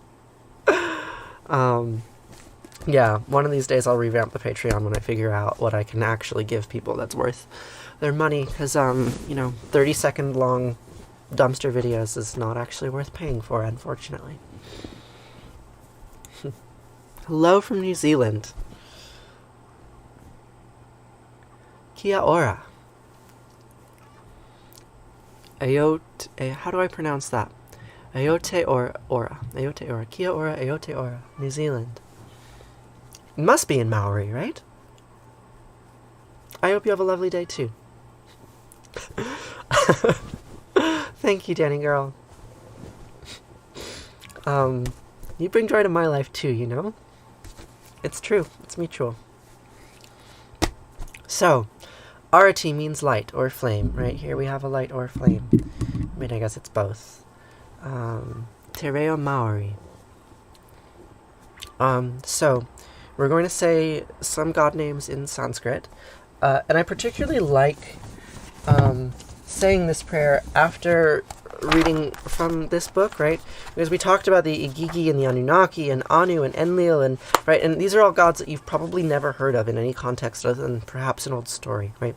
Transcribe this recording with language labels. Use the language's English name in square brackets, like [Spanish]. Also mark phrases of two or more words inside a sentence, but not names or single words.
[English] Yeah, one of these days I'll revamp the Patreon when I figure out what I can actually give people that's worth their money, because, 30-second long dumpster videos is not actually worth paying for, unfortunately. Hello from New Zealand. [Māori] Kia ora. [English] How do I pronounce that? [Māori] Aote ora. Aote ora. Kia ora, aote ora. [English] New Zealand. It must be in Maori, right? I hope you have a lovely day, too. Thank you, Danny girl. You bring joy to my life, too, you know? It's true. It's mutual. So, Arati means light or flame, right? Here we have a light or flame. I mean, I guess it's both. [Māori] Te reo Maori. [English] So... We're going to say some god names in Sanskrit, and I particularly like saying this prayer after reading from this book, right? Because we talked about the Igigi and the Anunnaki and Anu and Enlil, and right, and these are all gods that you've probably never heard of in any context other than perhaps an old story, right?